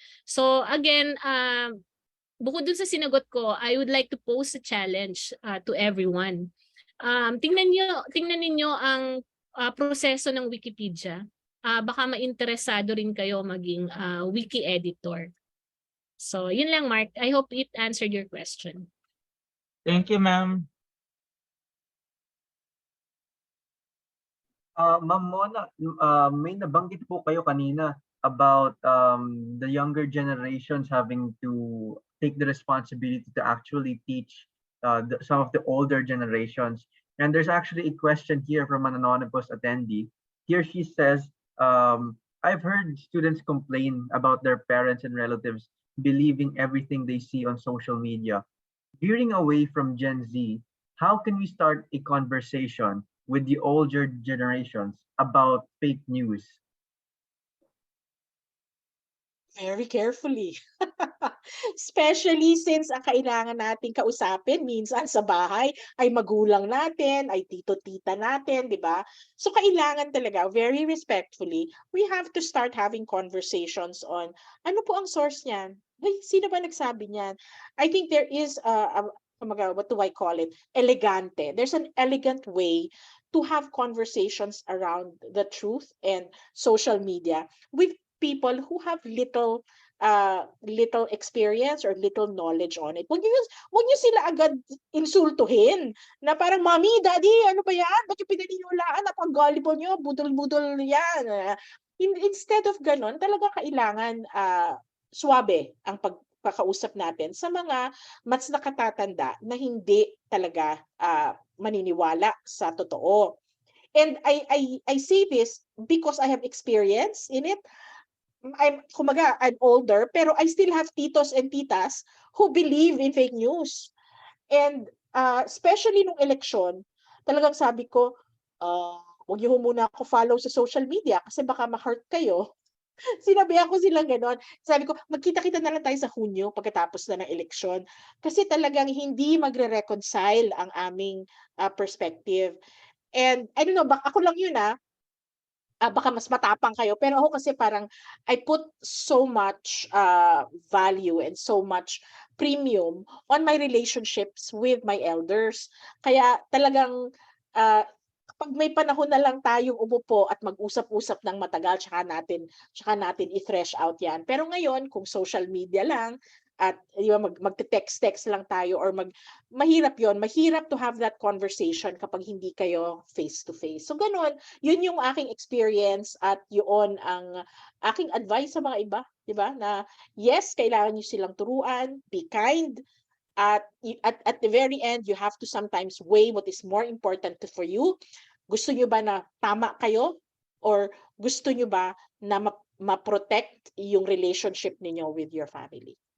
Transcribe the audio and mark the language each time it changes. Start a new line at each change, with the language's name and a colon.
English: So again,
Filipino: bukod dun sa sinagot ko,
English: I would like to pose a challenge to everyone.
Filipino: Tingnan ninyo ang proseso ng Wikipedia. Baka mainteresado rin kayo maging wiki editor.
English: So,
Filipino: yun lang, Mark.
English: I hope it answered your question. Thank you, ma'am. Ma'am Mona,
Filipino: may nabanggit po kayo kanina
English: about the younger generations having to take the responsibility to actually teach some of the older generations. And there's actually a question here from an anonymous attendee. Here she says, I've heard students complain about their parents and relatives believing everything they see on social media. Veering away from Gen Z, how can we start a conversation with the older generations about fake news? Very carefully. Especially since
Filipino: ang kailangan nating kausapin minsan sa bahay ay magulang natin, ay tito-tita natin, di ba? So kailangan talaga,
English: very respectfully, we have to start having conversations on
Filipino: ano po ang source niyan? Ay, sino ba nagsabi niyan?
English: I think there is what do I call it?
Filipino: Elegante.
English: There's an elegant way to have conversations around the truth and social media with people who have little experience or little knowledge on it.
Filipino: Wag niyo sila agad insultuhin na parang, "Mommy, Daddy, ano ba yan? Ba't yung pinaniniwalaan? Napag-gullible niyo, budol-budol yan."
English: Instead of
Filipino: ganon, talaga kailangan suwabe ang pagkakausap natin sa mga mas nakatatanda na hindi talaga maniniwala sa totoo.
English: And I say this because I have experience in it. I'm older,
Filipino: pero
English: I still have titos and titas who believe in fake news. And especially
Filipino: nung eleksyon, talagang sabi ko, huwag niyo muna ako
English: follow sa social media
Filipino: kasi baka
English: ma-hurt
Filipino: kayo. Sinabihan ko sila ganon. Sabi ko, magkita-kita na lang tayo sa Hunyo pagkatapos na ng eleksyon. Kasi talagang hindi magre-reconcile ang aming perspective.
English: And I don't know,
Filipino: ako lang yun baka mas matapang kayo, pero ako kasi parang
English: I put so much value and so much premium on my relationships with my elders.
Filipino: Kaya talagang kapag may panahon na lang tayong umupo at mag-usap-usap ng matagal, tsaka natin
English: i-thresh out
Filipino: yan. Pero ngayon, kung social media lang, at magte-text lang tayo or mahirap
English: to have that conversation
Filipino: kapag hindi kayo
English: face to face.
Filipino: So ganun, yun yung aking
English: experience
Filipino: at yun ang aking
English: advice
Filipino: sa mga iba, di ba? Na
English: yes,
Filipino: kailangan niyo silang turuan,
English: be kind, at the very end you have to sometimes weigh what is more important for you.
Filipino: Gusto niyo ba na
English: tama kayo or gusto niyo ba na
Filipino: ma-protect yung
English: relationship
Filipino: ninyo
English: with your family.